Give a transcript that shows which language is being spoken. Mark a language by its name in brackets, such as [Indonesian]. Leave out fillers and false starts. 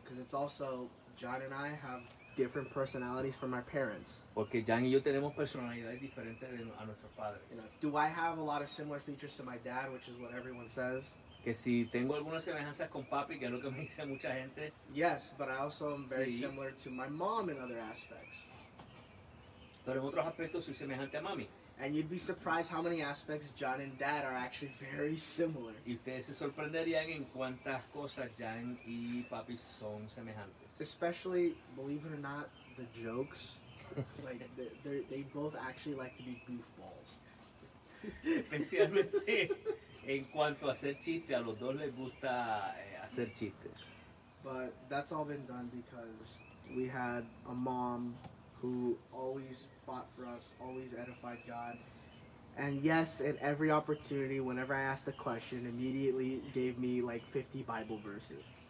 [English] Because it's also, John and I have different personalities from our parents. [Spanish] Porque Jan y yo tenemos personalidades diferentes a nuestros padres. [English] Do I have a lot of similar features to my dad, which is what everyone says? [Spanish] Que si tengo algunas semejanzas con papi, que es lo que me dice mucha gente. [English] Yes, but I also am very [Spanish] Sí. [English] similar to my mom in other aspects. [Spanish] Pero en otros aspectos soy semejante a mami. [English] And you'd be surprised how many aspects John and Dad are actually very similar. [Spanish] Y ustedes se sorprenderían en cuántas cosas Jan y papi son semejantes. [English] Especially, believe it or not, the jokes. Like, they both actually like to be goofballs. [Spanish] Especialmente en cuanto a hacer chistes, a los dos les gusta hacer chistes. [English] But that's all been done because we had a mom who always fought for us, always edified God. And yes, at every opportunity, whenever I asked a question, immediately gave me like 50 Bible verses.